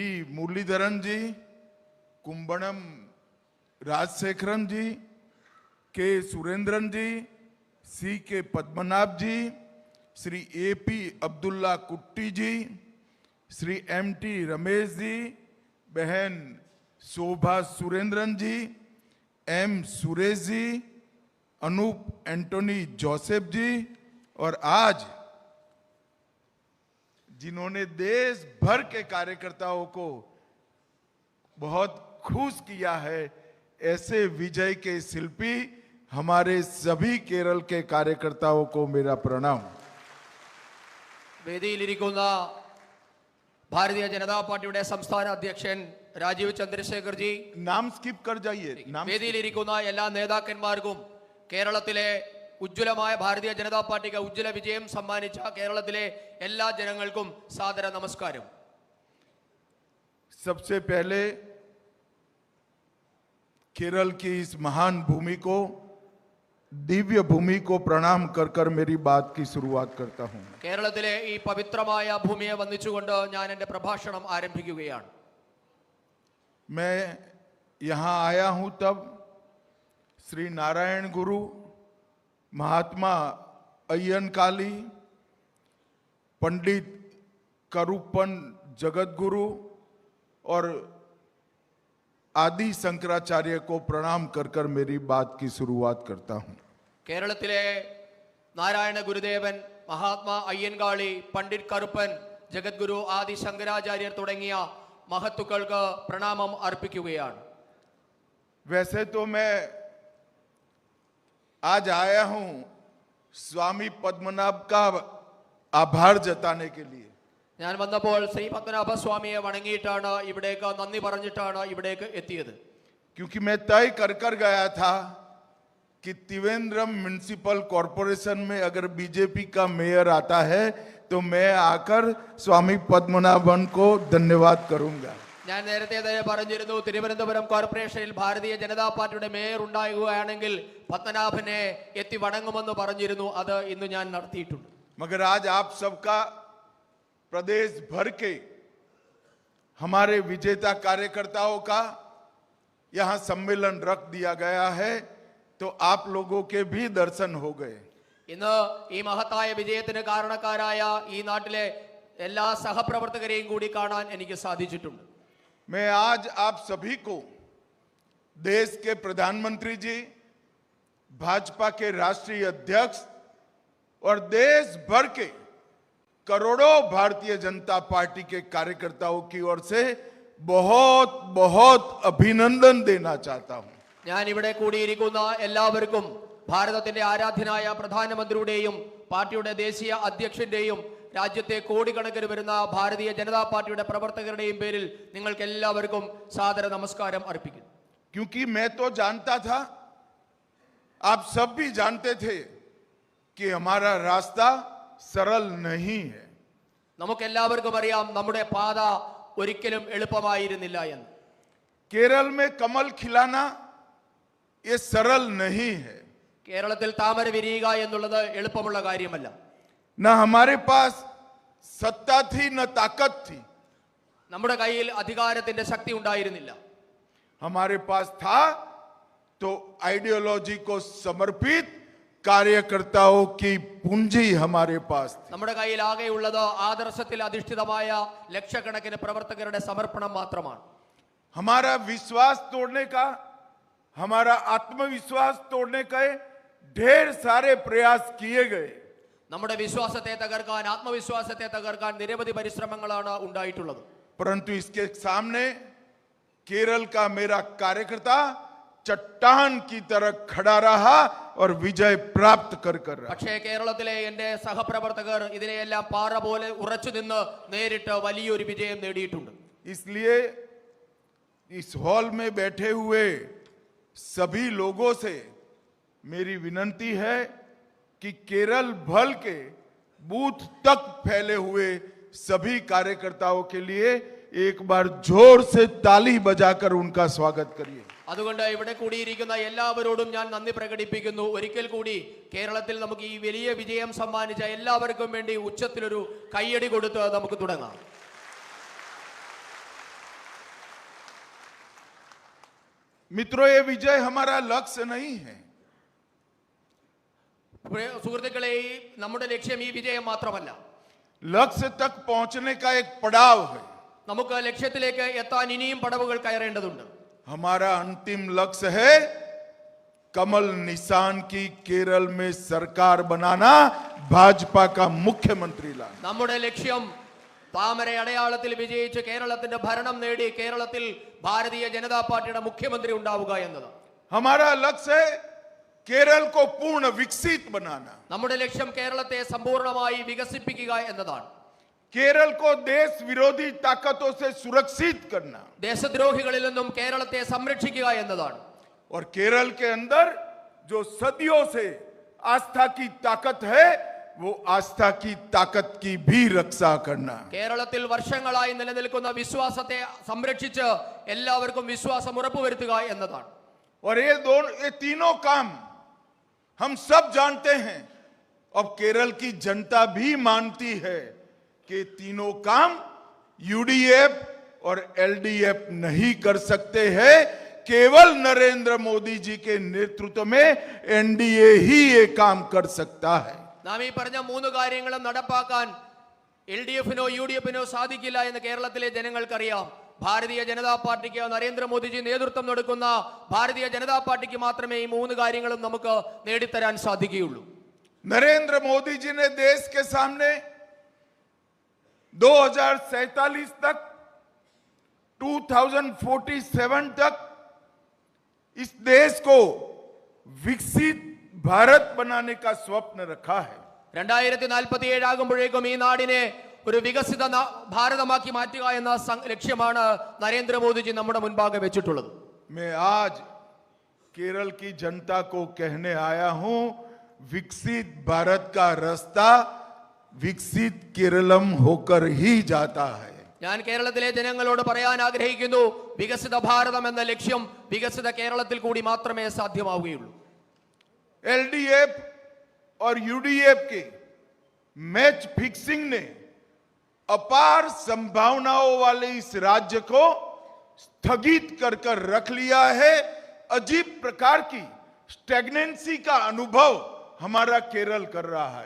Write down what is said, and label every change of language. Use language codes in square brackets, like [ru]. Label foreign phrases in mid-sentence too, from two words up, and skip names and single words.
[hi] मुरलीधरन जी, कुंभणम राजशेखरन जी, के सुरेंद्रन जी, सी के पद्मनाभ जी, श्री ए पी अब्दुल्ला कुट्टी जी, श्री एम टी रमेश जी, बहन शोभा सुरेंद्रन जी, एम सुरेश जी, अनूप एंटोनी जोसेफ जी, और आज जिन्होंने देश भर के कार्यकर्ताओं को बहुत खुश किया है, ऐसे विजय के शिल्पी हमारे सभी केरल के कार्यकर्ताओं को मेरा प्रणाम। [ml] വേദിയിലിരിക്കുന്ന ഭാരതീയ ജനതാ പാർട്ടിയുടെ സംസ്ഥാന അധ്യക്ഷൻ രാജീവ് ചന്ദ്രശേഖർ ജി, [hi] नाम स्किप कर जाइए, नाम [ml] വേദിയിലിരിക്കുന്ന എല്ലാ നേതാക്കന്മാർക്കും കേരളത്തിലെ ഉജ്ജ്വലമായ ഭാരതീയ ജനതാ പാർട്ടിക്ക് ഉജ്ജ്വല വിജയം സമ്മാനിച്ച കേരളത്തിലെ എല്ലാ ജനങ്ങൾക്കും സാദര നമസ്കാരം. [hi] सबसे पहले केरल की इस महान भूमि को, दिव्य भूमि को प्रणाम कर कर मेरी बात की शुरुआत करता हूं। [ml] കേരളത്തിലെ ഈ പവിത്രമായ ഭൂമിയെ വന്ദിച്ചുകൊണ്ട് ഞാൻ എൻ്റെ പ്രഭാഷണം ആരംഭിക്കുകയാണ്. [hi] मैं यहां आया हूं तब श्री नारायण गुरु, महात्मा अय्यनकाली, पंडित करूपन जगत गुरु और आदि शंकराचार्य को प्रणाम कर कर मेरी बात की शुरुआत करता हूं। [ml] കേരളത്തിലെ നാരായണ ഗുരുദേവൻ, മഹാത്മാ അയ്യൻകാളി, പണ്ഡിറ്റ് കറുപ്പൻ, ജഗദ്ഗുരു, ആദി ശങ്കരാചാര്യർ തുടങ്ങിയ മഹത്തുക്കൾക്ക് പ്രണാമം അർപ്പിക്കുകയാണ്. [hi] वैसे तो मैं आज आया हूं स्वामी पद्मनाभ का आभार जताने के लिए, [ml] ഞാൻ വന്നപ്പോൾ ശ്രീ പത്മനാഭ സ്വാമിയെ വണങ്ങിയിട്ടാണ്, ഇവിടേക്ക് നന്ദി പറഞ്ഞിട്ടാണ് ഇവിടേക്ക് എത്തിയത്. [hi] क्योंकि मैं तय कर कर गया था कि त्रिवेंद्रम [en] municipal corporation [hi] में अगर बीजेपी का मेयर आता है तो मैं आकर स्वामी पद्मनाभन को धन्यवाद करूंगा। [ml] ഞാൻ നേരത്തെ തന്നെ പറഞ്ഞിരുന്നു, തിരുവനന്തപുരം കോർപ്പറേഷനിൽ ഭാരതീയ ജനതാ പാർട്ടിയുടെ മേയർ ഉണ്ടാകുകയാണെങ്കിൽ പത്മനാഭനെ എത്തി വണങ്ങുമെന്ന് പറഞ്ഞിരുന്നു. അത് ഇന്ന് ഞാൻ നടത്തിയിട്ടുണ്ട്. [hi] मगर आज आप सबका प्रदेश भर के हमारे विजेता कार्यकर्ताओं का यहां सम्मेलन रख दिया गया है, तो आप लोगों के भी दर्शन हो गए। [ml] ഇന്ന് ഈ മഹത്തായ വിജയത്തിന് കാരണക്കാരായ ഈ നാട്ടിലെ എല്ലാ സഹപ്രവർത്തകരെയും കൂടി കാണാൻ എനിക്ക് സാധിച്ചിട്ടുണ്ട്. [hi] मैं आज आप सभी को देश के प्रधानमंत्री जी, भाजपा के राष्ट्रीय अध्यक्ष और देश भर के करोड़ों भारतीय जनता पार्टी के कार्यकर्ताओं की ओर से बहुत बहुत अभिनंदन देना चाहता हूं। [ml] ഞാൻ ഇവിടെ കൂടിയിരിക്കുന്ന എല്ലാവർക്കും ഭാരതത്തിന്റെ ആരാധ്യനായ പ്രധാനമന്ത്രിയുടെയും പാർട്ടിയുടെ ദേശീയ അധ്യക്ഷന്റെയും രാജ്യത്തെ കോടിക്കണക്കിന് വരുന്ന ഭാരതീയ ജനതാ പാർട്ടിയുടെ പ്രവർത്തകരുടെയും പേരിൽ നിങ്ങൾക്ക് എല്ലാവർക്കും സാദര നമസ്കാരം അർപ്പിക്കുന്നു. [hi] क्योंकि मैं तो जानता था, आप सब भी जानते थे कि हमारा रास्ता सरल नहीं है। [ml] നമുക്കെല്ലാവർക്കും അറിയാം നമ്മുടെ പാത ഒരിക്കലും എളുപ്പമായിരുന്നില്ല എന്ന്. [hi] केरल में कमल खिलाना ये सरल नहीं है. [ml] കേരളത്തിൽ താമര വിരിയുക എന്നുള്ളത് എളുപ്പമുള്ള കാര്യമല്ല. [hi] न हमारे पास सत्ता थी न ताकत थी. [ml] നമ്മുടെ കയ്യിൽ അധികാരത്തിന്റെ ശക്തി ഉണ്ടായിരുന്നില്ല. [hi] हमारे पास था तो आइडियोलॉजी को समर्पित कार्यकर्ताओं की पूंजी हमारे पास थी. [ml] നമ്മുടെ കയ്യിൽ ആകെയുള്ളത് ആദർശത്തിൽ അധിഷ്ഠിതമായ ലക്ഷക്കണക്കിന് പ്രവർത്തകരുടെ സമർപ്പണം മാത്രമാണ്. [hi] हमारा विश्वास तोड़ने का, हमारा आत्मविश्वास तोड़ने के ढेर सारे प्रयास किए गए. [ml] നമ്മുടെ വിശ്വാസത്തെ തകർക്കാൻ, ആത്മവിശ്വാസത്തെ തകർക്കാൻ നിരവധി പരിശ്രമങ്ങളാണ് ഉണ്ടായിട്ടുള്ളത്. [hi] परंतु इसके सामने केरल का मेरा कार्यकर्ता चट्टान की तरह खड़ा रहा और विजय प्राप्त कर रहा. [ml] പക്ഷേ കേരളത്തിലെ എന്റെ സഹപ്രവർത്തകർ ഇതിനെയെല്ലാം പാറ പോലെ ഉറച്ചു നിന്ന് നേരിട്ട് വലിയൊരു വിജയം നേടിയിട്ടുണ്ട്. [hi] इसलिए इस हॉल में बैठे हुए सभी लोगों से मेरी विनती है कि केरल भर के बूथ तक फैले हुए सभी कार्यकर्ताओं के लिए एक बार जोर से ताली बजाकर उनका स्वागत करिए. [ml] അതുകൊണ്ട് ഇവിടെ കൂടിയിരിക്കുന്ന എല്ലാവരോടും ഞാൻ നന്ദി പ്രകടിപ്പിക്കുന്നു. ഒരിക്കൽ കൂടി കേരളത്തിൽ നമുക്ക് ഈ വലിയ വിജയം സമ്മാനിച്ച എല്ലാവർക്കും വേണ്ടി ഉച്ചത്തിലൊരു കയ്യടി കൊടുത്ത് നമുക്ക് തുടങ്ങാം. [hi] मित्रों, ये विजय हमारा लक्ष्य नहीं है. [ml] സുഹൃത്തുക്കളെ, നമ്മുടെ ലക്ഷ്യം ഈ വിജയം മാത്രമല്ല. [hi] लक्ष्य तक पहुंचने का एक पड़ाव है. [ml] നമുക്ക് ലക്ഷ്യത്തിലേക്ക് എത്താൻ ഇനിയും പടവുകൾ കയറേണ്ടതുണ്ട്. [hi] हमारा अंतिम लक्ष्य है कमल निशान की केरल में सरकार बनाना, भाजपा का मुख्यमंत्री लाना. [ml] നമ്മുടെ ലക്ഷ്യം താമര അടയാളത്തിൽ വിജയിച്ച് കേരളത്തിന്റെ ഭരണം നേടി കേരളത്തിൽ ഭാരതീയ ജനതാ പാർട്ടിയുടെ മുഖ്യമന്ത്രി ഉണ്ടാവുക എന്നതാണ്. [hi] हमारा लक्ष्य है केरल को पूर्ण विकसित बनाना. [ml] നമ്മുടെ ലക്ഷ്യം കേരളത്തെ സമ്പൂർണ്ണമായി വികസിപ്പിക്കുക എന്നതാണ്. [hi] केरल को देश विरोधी ताकतों से सुरक्षित करना. [ml] ദേശദ്രോഹികളിൽ നിന്നും കേരളത്തെ സംരക്ഷിക്കുക എന്നതാണ്. [hi] और केरल के अंदर जो सदियों से आस्था की ताकत है, वो आस्था की ताकत की भी रक्षा करना. [ml] കേരളത്തിൽ വർഷങ്ങളായി നിലനിൽക്കുന്ന വിശ്വാസത്തെ സംരക്ഷിച്ച് എല്ലാവർക്കും വിശ്വാസം ഉറപ്പുവരുത്തുക എന്നതാണ്. [hi] और ये तीनों काम हम सब जानते हैं. अब केरल की जनता भी मानती है कि तीनों काम यूडीएफ और एलडीएफ नहीं कर सकते हैं. केवल नरेंद्र मोदी जी के नेतृत्व में एनडीए ही ये काम कर सकता है. [ml] നാം ഈ പറഞ്ഞ മൂന്ന് കാര്യങ്ങളും നടപ്പാക്കാൻ എൽഡിഎഫിനോ യുഡിഎഫിനോ സാധിക്കില്ല എന്ന് കേരളത്തിലെ ജനങ്ങൾക്കറിയാം. ഭാരതീയ ജനതാ പാർട്ടിക്ക്, നരേന്ദ്രമോദിജി നേതൃത്വം കൊടുക്കുന്ന ഭാരതീയ ജനതാ പാർട്ടിക്ക് മാത്രമേ ഈ മൂന്ന് കാര്യങ്ങളും നമുക്ക് നേടിത്തരാൻ സാധിക്കുകയുള്ളൂ. [hi] नरेंद्र मोदी जी ने देश के सामने 2047 तक, 2047 तक इस देश को विकसित भारत बनाने का स्वप्न रखा है. [ml] 2047 ആകുമ്പോഴേക്കും ഈ നാടിനെ ഒരു വികസിത ഭാരതമാക്കി മാറ്റുക എന്ന ലക്ഷ്യമാണ് നരേന്ദ്രമോദിജി നമ്മുടെ മുൻപാകെ വെച്ചിട്ടുള്ളത്. [hi] मैं आज केरल की जनता को कहने आया हूं, विकसित भारत का रास्ता विकसित केरलम होकर ही जाता है. [ml] ഞാൻ കേരളത്തിലെ ജനങ്ങളോട് പറയാൻ ആഗ്രഹിക്കുന്നു, വികസിത ഭാരതം എന്ന ലക്ഷ്യം വികസിത കേരളത്തിൽ കൂടി മാത്രമേ സാധ്യമാവുകയുള്ളൂ. [hi] एलडीएफ और यूडीएफ के [en] match fixing [hi] ने अपार संभावनाओं वाले इस राज्य को स्थगित कर रख लिया है. अजीब प्रकार की स्टैग्नेंसी का अनुभव हमारा केरल कर रहा है.